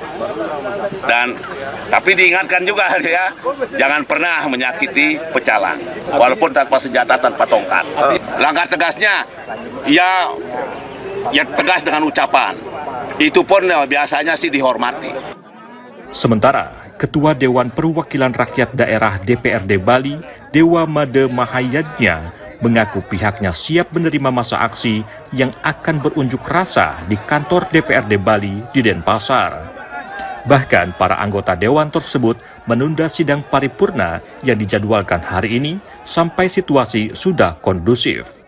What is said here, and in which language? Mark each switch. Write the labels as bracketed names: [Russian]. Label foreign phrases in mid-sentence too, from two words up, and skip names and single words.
[Indonesian] Tapi diingatkan juga ya, jangan pernah menyakiti pecalang, walaupun tanpa senjata, tanpa tongkat. Langkah tegasnya, ya tegas dengan ucapan. Itu pun biasanya sih dihormati. Sementara, Ketua Dewan Perwakilan Rakyat Daerah DPRD Bali, Dewa Made Mahayadnya, mengaku pihaknya siap menerima masa aksi yang akan berunjuk rasa di kantor DPRD Bali di Denpasar. Bahkan para anggota dewan tersebut menunda sidang paripurna yang dijadwalkan hari ini sampai situasi sudah kondusif.